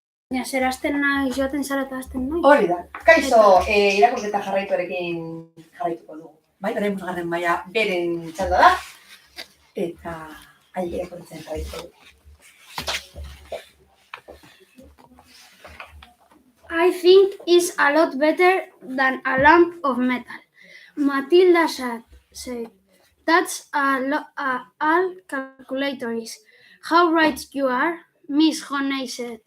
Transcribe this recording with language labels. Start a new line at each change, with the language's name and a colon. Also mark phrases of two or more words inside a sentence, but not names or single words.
Basque: Ja, zer hasten nahi, joaten zara eta hasten nahi? Hori da. Kaixo, irakurketa jarraituarekin jarraituko dugu. Bai, orain bosgarren maila beren txanda da. Eta irakurtzen jarraituko dugu.
English: I think it's a lot better than a lump of metal. Matilda said, that's all calculator is. How right you are, Miss Honey said.